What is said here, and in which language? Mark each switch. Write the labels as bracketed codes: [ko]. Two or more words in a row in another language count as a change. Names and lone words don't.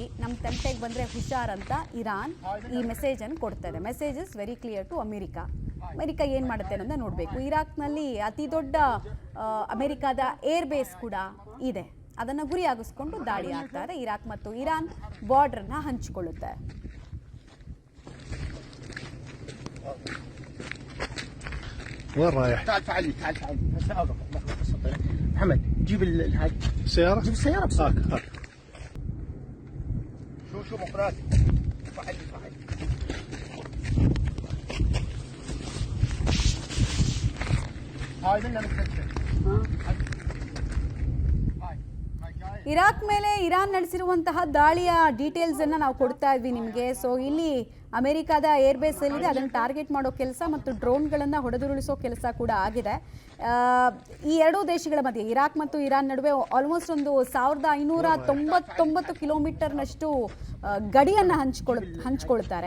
[kn] ನಮ್ಮ ತಂಟೆಗೆ ಬಂದರೆ ಹುಷಾರ್ ಅಂತ ಇರಾನ್ ಈ ಮೆಸೇಜನ್ನು ಕೊಡ್ತದೆ. [en] Message is very clear to America. [kn] ಅಮೆರಿಕ ಏನು ಮಾಡುತ್ತೆ ಅನ್ನೋದನ್ನ ನೋಡಬೇಕು. ಇರಾಕ್ನಲ್ಲಿ ಅತಿ ದೊಡ್ಡ ಅಮೆರಿಕದ [en] air base [kn] ಕೂಡ ಇದೆ. ಅದನ್ನು ಗುರಿಯಾಗಿಸ್ಕೊಂಡು ದಾಳಿ ಆಗ್ತಾ ಇದೆ. ಇರಾಕ್ ಮತ್ತು ಇರಾನ್ ಬಾರ್ಡರ್ನ ಹಂಚಿಕೊಳ್ಳುತ್ತೆ. [ar] وين رايح؟ تعال تعالي تعال تعال محمد جيب هاي سيارة؟ جيب السيارة بس هاك شو مقراتي فعلي هاي بدنا نتفتح [kn] ಇರಾಕ್ ಮೇಲೆ ಇರಾನ್ ನಡೆಸಿರುವಂತಹ ದಾಳಿಯ ಡೀಟೇಲ್ಸ್ ಅನ್ನು ನಾವು ಕೊಡ್ತಾ ಇದ್ವಿ ನಿಮಗೆ. ಸೊ ಇಲ್ಲಿ ಅಮೆರಿಕದ [en] air base [kn] ಎಲ್ಲಿದೆ ಅದನ್ನು ಟಾರ್ಗೆಟ್ ಮಾಡೋ ಕೆಲಸ ಮತ್ತು ಡ್ರೋನ್ಗಳನ್ನು ಹೊಡೆದುರುಳಿಸೋ ಕೆಲಸ ಕೂಡ ಆಗಿದೆ. ಈ ಎರಡೂ ದೇಶಗಳ ಮಧ್ಯೆ ಇರಾಕ್ ಮತ್ತು ಇರಾನ್ ನಡುವೆ ಆಲ್ಮೋಸ್ಟ್ ಒಂದು 1599 ಕಿಲೋಮೀಟರ್ನಷ್ಟು ಗಡಿಯನ್ನು ಹಂಚ್ಕೊಳ್ತಾರೆ.